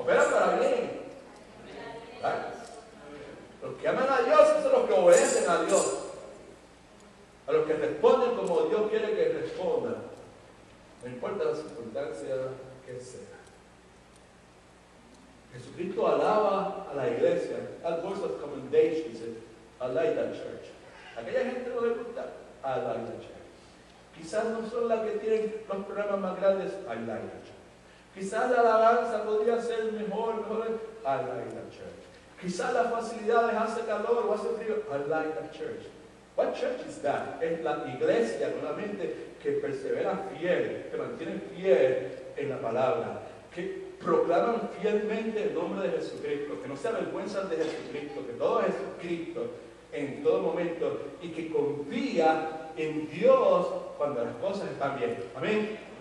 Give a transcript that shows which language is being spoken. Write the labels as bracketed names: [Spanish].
[Spanish] ¿verdad? Los que aman a Dios son los que obedecen a Dios. A los que responden como Dios quiere que respondan. No importa la circunstancia que sea. Jesucristo alaba a la iglesia. [English] That voice of commendation says, I like that church. [Spanish] Aquella gente no le gusta, [English] I like that church. [Spanish] Quizás no son las que tienen los programas más grandes, [English] I like that church. [Spanish] Quizás la alabanza podría ser mejor, [English] I like that church. [Spanish] Quizás las facilidades hace calor o hace frío, [English] I like that church. What church is that? [Spanish] Es la iglesia nuevamente que persevera fiel, que mantiene fiel en la palabra, que proclaman fielmente el nombre de Jesucristo, que no se avergüenzan de Jesucristo, que todo es Jesucristo en todo momento y que confía en Dios cuando las cosas están bien. Amén.